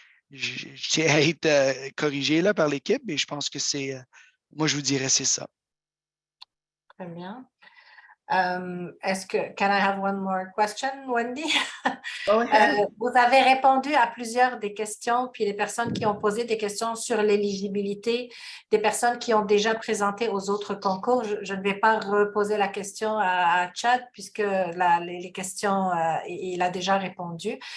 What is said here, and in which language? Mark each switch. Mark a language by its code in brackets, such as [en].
[fr] Puis je tiens à être corrigé là, par l'équipe, mais je pense que moi, je vous dirais c'est ça. Très bien. Est-ce que [en] can I have one more question, Wendy? Go ahead. [fr] Vous avez répondu à plusieurs des questions, puis les personnes qui ont posé des questions sur l'éligibilité, des personnes qui ont déjà présenté aux autres concours. Je ne vais pas reposer la question à Chad, puisque les questions, il a déjà répondu.